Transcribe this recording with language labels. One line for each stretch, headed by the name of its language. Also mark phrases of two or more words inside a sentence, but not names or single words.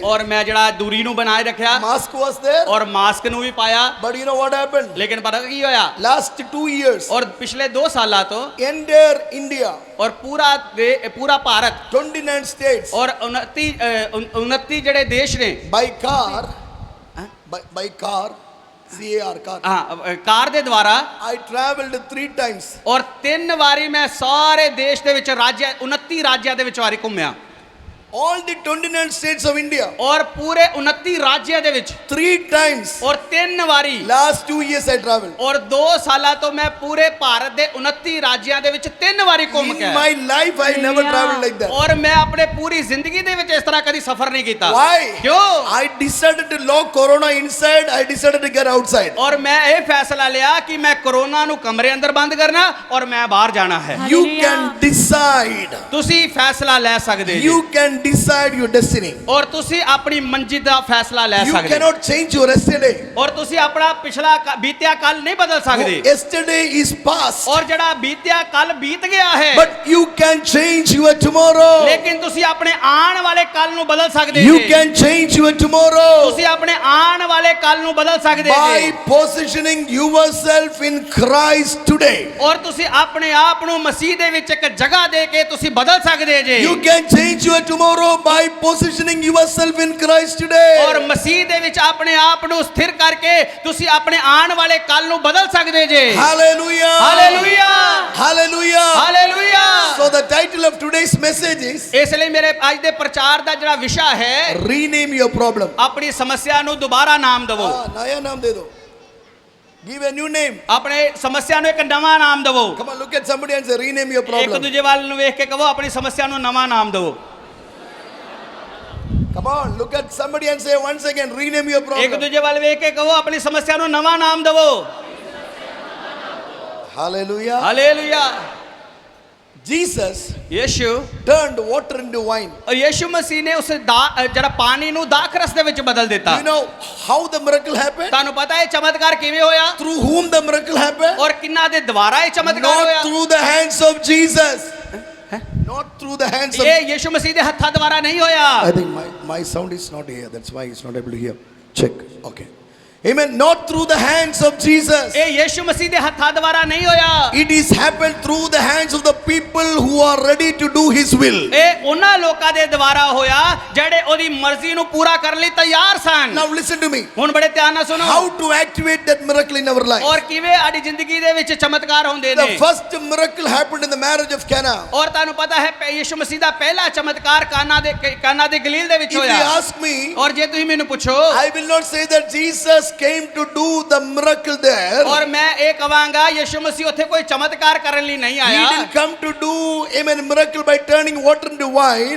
Punjabi: ਔਰ ਮੈਂ ਜਿਹੜਾ ਦੂਰੀ ਨੂੰ ਬਣਾਏ ਰੱਖਿਆ
English: mask was there.
Punjabi: ਔਰ ਮਾਸਕ ਨੂੰ ਵੀ ਪਾਇਆ
English: But you know what happened?
Punjabi: ਲੇਕਿਨ ਪਤਾ ਕੀ ਹੋਇਆ
English: Last 2 years,
Punjabi: ਔਰ ਪਿਛਲੇ 2 ਸਾਲਾਂ ਤੋਂ
English: entire India,
Punjabi: ਔਰ ਪੂਰਾ ਭਾਰਤ
English: 29 states,
Punjabi: ਔਰ 29 ਜਿਹੜੇ ਦੇਸ਼ ਨੇ
English: by car, by car, CAR, car.
Punjabi: ਹਾਂ ਕਾਰ ਦੇ ਦੁਆਰਾ
English: I traveled 3 times.
Punjabi: ਔਰ 3 ਵਾਰੀ ਮੈਂ ਸਾਰੇ ਦੇਸ਼ ਦੇ ਵਿੱਚ 29 ਰਾਜਾਂ ਦੇ ਵਿੱਚ ਵਾਰੀ ਘੁੰਮਿਆ
English: All the 29 states of India,
Punjabi: ਔਰ ਪੂਰੇ 29 ਰਾਜਾਂ ਦੇ ਵਿੱਚ
English: 3 times.
Punjabi: ਔਰ 3 ਵਾਰੀ
English: Last 2 years I traveled.
Punjabi: ਔਰ 2 ਸਾਲਾਂ ਤੋਂ ਮੈਂ ਪੂਰੇ ਭਾਰਤ ਦੇ 29 ਰਾਜਾਂ ਦੇ ਵਿੱਚ 3 ਵਾਰੀ ਘੁੰਮ ਕੇ
English: In
Punjabi: ਆਇਆ
English: my life, I never traveled like that.
Punjabi: ਔਰ ਮੈਂ ਆਪਣੇ ਪੂਰੀ ਜ਼ਿੰਦਗੀ ਦੇ ਵਿੱਚ ਇਸ ਤਰ੍ਹਾਂ ਕਦੀ ਸਫ਼ਰ ਨਹੀਂ ਕੀਤਾ
English: Why?
Punjabi: ਕਿਉਂ
English: I decided to lock Corona inside. I decided to get outside.
Punjabi: ਔਰ ਮੈਂ ਇਹ ਫੈਸਲਾ ਲਿਆ ਕਿ ਮੈਂ ਕੋਰੋਨਾ ਨੂੰ ਕਮਰੇ ਅੰਦਰ ਬੰਦ ਕਰਨਾ ਔਰ ਮੈਂ ਬਾਹਰ ਜਾਣਾ ਹੈ
English: You Hallelujah. can decide.
Punjabi: ਤੁਸੀਂ ਫੈਸਲਾ ਲੈ ਸਕਦੇ ਜੀ
English: You can decide your destiny.
Punjabi: ਔਰ ਤੁਸੀਂ ਆਪਣੀ ਮੰਜ਼ਿਲ ਦਾ ਫੈਸਲਾ ਲੈ
English: You
Punjabi: ਸਕਦੇ
English: cannot change your yesterday.
Punjabi: ਔਰ ਤੁਸੀਂ ਆਪਣਾ ਪਿਛਲਾ ਬੀਤਿਆ ਕੱਲ ਨਹੀਂ ਬਦਲ ਸਕਦੇ
English: Yesterday is past.
Punjabi: ਔਰ ਜਿਹੜਾ ਬੀਤਿਆ ਕੱਲ ਬੀਤ ਗਿਆ ਹੈ
English: But you can change your tomorrow.
Punjabi: ਲੇਕਿਨ ਤੁਸੀਂ ਆਪਣੇ ਆਉਣ ਵਾਲੇ ਕੱਲ ਨੂੰ ਬਦਲ ਸਕਦੇ
English: You
Punjabi: ਜੀ
English: can change your tomorrow
Punjabi: ਤੁਸੀਂ ਆਪਣੇ ਆਉਣ ਵਾਲੇ ਕੱਲ ਨੂੰ ਬਦਲ ਸਕਦੇ
English: by
Punjabi: ਜੀ
English: positioning yourself in Christ today.
Punjabi: ਔਰ ਤੁਸੀਂ ਆਪਣੇ ਆਪ ਨੂੰ ਮਸੀਹ ਦੇ ਵਿੱਚ ਇੱਕ ਜਗ੍ਹਾ ਦੇ ਕੇ ਤੁਸੀਂ ਬਦਲ ਸਕਦੇ ਜੀ
English: You can change your tomorrow by positioning yourself in Christ
Punjabi: ਔਰ
English: today.
Punjabi: ਮਸੀਹ ਦੇ ਵਿੱਚ ਆਪਣੇ ਆਪ ਨੂੰ ਸਥਿਰ ਕਰਕੇ ਤੁਸੀਂ ਆਪਣੇ ਆਉਣ ਵਾਲੇ ਕੱਲ ਨੂੰ ਬਦਲ ਸਕਦੇ ਜੀ
English: Hallelujah.
Punjabi: ਹਾਲੇਲੂਇਆ
English: Hallelujah.
Punjabi: ਹਾਲੇਲੂਇਆ
English: So the title of today's message is
Punjabi: ਇਸ ਲਈ ਮੇਰੇ ਅੱਜ ਦੇ ਪ੍ਰਚਾਰ ਦਾ ਜਿਹੜਾ ਵਿਸ਼ਾ ਹੈ
English: Rename your problem.
Punjabi: ਆਪਣੀ ਸਮੱਸਿਆ ਨੂੰ ਦੁਬਾਰਾ ਨਾਮ ਦਿਵੋ
Hindi: नया नाम दे दो.
English: Give a new name.
Punjabi: ਆਪਣੇ ਸਮੱਸਿਆ ਨੂੰ ਇੱਕ ਨਵਾਂ ਨਾਮ ਦਿਵੋ
English: Come on, look at somebody and say, rename your
Punjabi: ਇੱਕ
English: problem.
Punjabi: ਦੂਜੇ ਵੱਲ ਨੂੰ ਵੇਖ ਕੇ ਕਹੋ ਆਪਣੀ ਸਮੱਸਿਆ ਨੂੰ ਨਵਾਂ ਨਾਮ ਦਿਵੋ
English: Come on, look at somebody and say once again, rename your
Punjabi: ਇੱਕ
English: problem.
Punjabi: ਦੂਜੇ ਵੱਲ ਵੇਖ ਕੇ ਕਹੋ ਆਪਣੀ ਸਮੱਸਿਆ ਨੂੰ ਨਵਾਂ ਨਾਮ ਦਿਵੋ
English: Hallelujah.
Punjabi: ਹਾਲੇਲੂਇਆ
English: Jesus
Punjabi: ਯੀਸ਼ੂ
English: turned water into wine.
Punjabi: ਔਰ ਯੀਸ਼ੂ ਮਸੀਹ ਨੇ ਉਸ ਜਿਹੜਾ ਪਾਣੀ ਨੂੰ ਦਾਖਰਸ ਦੇ ਵਿੱਚ ਬਦਲ ਦਿੱਤਾ
English: You know how the miracle happened?
Punjabi: ਤੁਹਾਨੂੰ ਪਤਾ ਹੈ ਚਮਤਕਾਰ ਕਿਵੇਂ ਹੋਇਆ
English: Through whom the miracle happened?
Punjabi: ਔਰ ਕਿੰਨਾ ਦੇ ਦੁਆਰਾ ਇਹ ਚਮਤਕਾਰ
English: Not
Punjabi: ਹੋਇਆ
English: through the hands of Jesus. Not through the hands of.
Punjabi: ਇਹ ਯੀਸ਼ੂ ਮਸੀਹ ਦੇ ਹੱਥਾਂ ਦੁਆਰਾ ਨਹੀਂ ਹੋਇਆ
English: I think my sound is not here. That's why it's not able to hear. Check. Okay. Amen. Not through the hands of Jesus.
Punjabi: ਇਹ ਯੀਸ਼ੂ ਮਸੀਹ ਦੇ ਹੱਥਾਂ ਦੁਆਰਾ ਨਹੀਂ ਹੋਇਆ
English: It is happened through the hands of the people who are ready to do His will.
Punjabi: ਇਹ ਉਹਨਾਂ ਲੋਕਾਂ ਦੇ ਦੁਆਰਾ ਹੋਇਆ ਜਿਹੜੇ ਉਹਦੀ ਮਰਜ਼ੀ ਨੂੰ ਪੂਰਾ ਕਰਨ ਲਈ ਤਿਆਰ ਸਨ
English: Now listen to me.
Punjabi: ਹੁਣ ਬੜੇ ਧਿਆਨ ਨਾਲ ਸੁਣੋ
English: How to activate that miracle in our life?
Punjabi: ਔਰ ਕਿਵੇਂ ਸਾਡੀ ਜ਼ਿੰਦਗੀ ਦੇ ਵਿੱਚ ਚਮਤਕਾਰ ਹੁੰਦੇ
English: The
Punjabi: ਨੇ
English: first miracle happened in the marriage of Cana.
Punjabi: ਔਰ ਤੁਹਾਨੂੰ ਪਤਾ ਹੈ ਯੀਸ਼ੂ ਮਸੀਹ ਦਾ ਪਹਿਲਾ ਚਮਤਕਾਰ ਕਾਨਾ ਦੇ ਗਲੀਲ ਦੇ ਵਿੱਚ
English: If you
Punjabi: ਹੋਇਆ
English: ask me,
Punjabi: ਔਰ ਜੇ ਤੁਸੀਂ ਮੈਨੂੰ ਪੁੱਛੋ
English: I will not say that Jesus came to do the miracle there.
Punjabi: ਔਰ ਮੈਂ ਇਹ ਕਵਾਂਗਾ ਯੀਸ਼ੂ ਮਸੀਹ ਉੱਥੇ ਕੋਈ ਚਮਤਕਾਰ ਕਰਨ ਲਈ ਨਹੀਂ
English: He
Punjabi: ਆਇਆ
English: didn't come to do, amen, miracle by turning water into wine.